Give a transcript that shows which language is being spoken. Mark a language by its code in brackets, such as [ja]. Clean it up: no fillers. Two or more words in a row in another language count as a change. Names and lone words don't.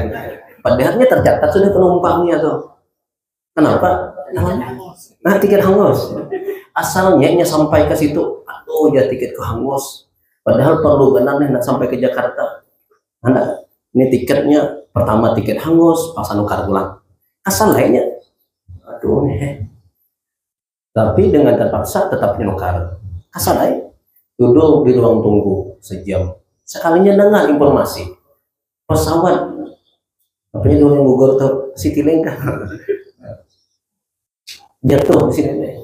[bjn] Padahalnya tercatat sudah penumpangnya tuh. [id] Kenapa? Nah, tiket hangus. [bjn] Asalnya sampai ke situ, aduh ya tiket ke hangus. [id] Padahal perlu benar nih sampai ke Jakarta. Anda ini tiketnya pertama tiket hangus, [bjn] pas nukar pulang. Asal lainnya, aduh nih. [id] Tapi dengan terpaksa tetap nukar. Asal lain, duduk di ruang tunggu sejam. [bjn] Sekalinya dengar informasi pesawat, apanya dulu yang gugur tuh Citylink jatuh di sini nih.